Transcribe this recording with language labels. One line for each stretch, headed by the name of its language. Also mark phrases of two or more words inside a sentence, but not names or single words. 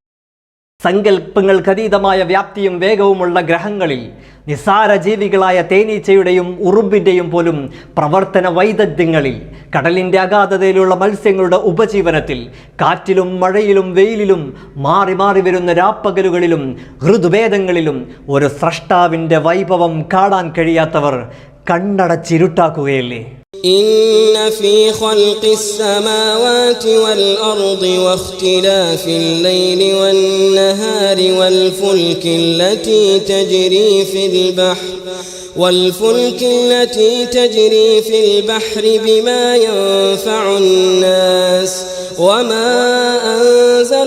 Malayalam: സങ്കല്പങ്ങൾക്കതീതമായ വ്യാപ്തിയും വേഗവുമുള്ള ഗ്രഹങ്ങളിൽ, നിസ്സാര ജീവികളായ തേനീച്ചയുടെയും ഉറുമ്പിൻ്റെയും പോലും പ്രവർത്തന വൈദഗ്ധ്യങ്ങളിൽ, കടലിൻ്റെ അഗാധതയിലുള്ള മത്സ്യങ്ങളുടെ ഉപജീവനത്തിൽ, കാറ്റിലും മഴയിലും വെയിലിലും മാറി മാറി വരുന്ന രാപ്പകലുകളിലും ഋതുഭേദങ്ങളിലും ഒരു സ്രഷ്ടാവിൻ്റെ വൈഭവം കാണാൻ കഴിയാത്തവർ കണ്ണടച്ചിരുട്ടാക്കുകയല്ലേ?
Arabic: إن في خلق السماوات والأرض واختلاف الليل والنهار والفلك التي تجري في البحر بما ينفع الناس وما أنزل